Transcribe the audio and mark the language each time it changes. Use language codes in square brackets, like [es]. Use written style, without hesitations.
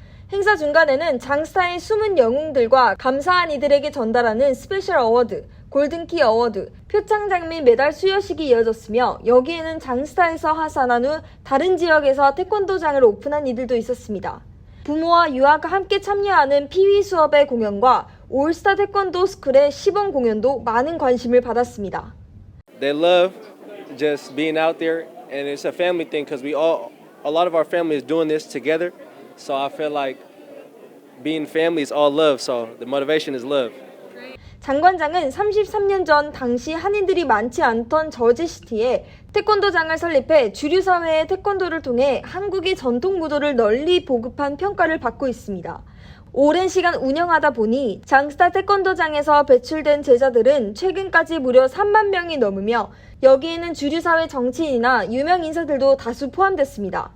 [ko] 행사 중간에는 장스타의 숨은 영웅들과 감사한 이들에게 전달하는 스페셜 어워드, 골든키 어워드, 표창장 및 메달 수여식이 이어졌으며 여기에는 장스타에서 하산한 후 다른 지역에서 태권도장을 오픈한 이들도 있었습니다. 부모와 유아가 함께 참여하는 피위 수업의 공연과 올스타 태권도 스쿨의 시범 공연도 많은 관심을 받았습니다. [en] They love just being out there, and it's a family thing because a lot of our family is doing this together. So I feel like being family is all love. So the motivation is love. [ko] 장관장은 33년 전 당시 한인들이 많지 않던 저지시티에 태권도장을 설립해 주류 사회의 태권도를 통해 한국의 전통 무도를 널리 보급한 평가를 받고 있습니다. 오랜 시간 운영하다 보니 장스타 태권도장에서 배출된 제자들은 최근까지 무려 3만 명이 넘으며 여기에는 주류사회 정치인이나 유명 인사들도 다수 포함됐습니다.